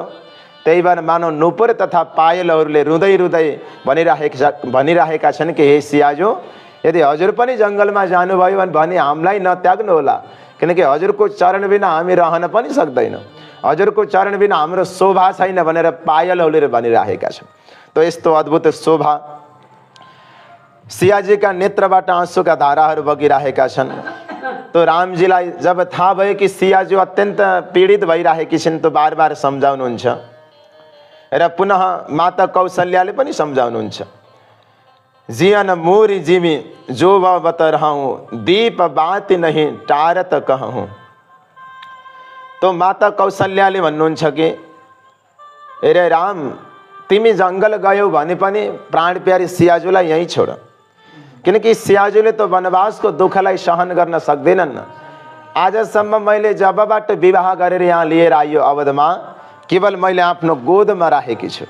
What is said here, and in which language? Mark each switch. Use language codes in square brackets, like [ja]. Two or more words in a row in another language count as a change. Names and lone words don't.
[ne] त्यही भएर मानव नुपुर तथा पायलहरूले रुँदै रुँदै भनिरहेका छन् कि हे सियाजो, यदि हजुर पनि जङ्गलमा जानुभयो भने हामीलाई नत्याग्नु होला, किनकि हजुरको चरण बिना हामी रहन पनि सक्दैनौँ, हजुरको चरण बिना हाम्रो शोभा छैन भनेर पायलहरूले भनिरहेका छन्। तो यस्तो अद्भुत शोभा, सियाजीका नेत्रबाट आँसुका धाराहरू बगिरहेका छन्। तो रामजीलाई जब थाहा भयो कि सियाजी अत्यन्त पीडित भइरहेकी छिन्, तो बार बार सम्झाउनुहुन्छ र पुनः माता कौशल्याले पनि सम्झाउनुहुन्छ। [awa] जियन मोरी जिमी जो बत रहूं, दीप बात नहीं टारत कहूं। [ne] तो माता कौशल्याले भन्नुहुन्छ कि अरे राम, तिमी जङ्गल गयौ भने पनि प्राण प्यारी सियाजुलाई यहीँ छोड, किनकि सियाजुले तो वनवासको दुःखलाई सहन गर्न सक्दैनन्। आजसम्म मैले जबबाट विवाह गरेर यहाँ लिएर आयो अवधमा, केवल मैले आफ्नो गोदमा राखेकी छु।